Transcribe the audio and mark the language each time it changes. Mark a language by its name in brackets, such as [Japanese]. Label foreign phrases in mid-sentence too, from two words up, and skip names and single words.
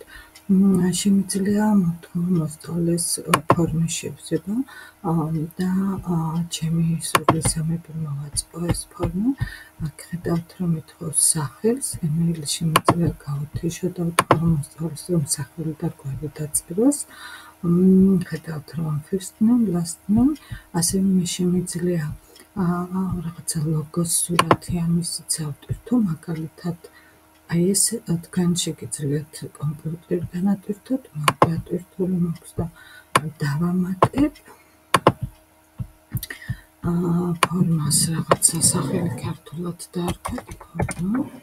[Georgian] შემიძლია მოვთხოვო მოსწავლეს ფორმის შევსება და ჩემი სურვილისამებრ მოვაწყო ეს ფორმა. აქ ხედავთ რომ ეთხოვს სახელს, ემეილი შემიძლია გავუთიშო და ვთხოვო მოსწავლეს რომ სახელი და გვარი დაწეროს. ხედავთ რომ [English] first name, last name, [Georgian] ასევე მე შემიძლია რაღაცა ლოგოს სურათი ამისიც ავტვირთო, მაგალითად აი ეს თქვენ შეგიძლიათ კომპიუტერიდან ატვირთოთ, მე ატვირთული მაქვს და დავამატებ ფორმას რაღაცა სახელი ქართულად დაარქვათ, ფორმა.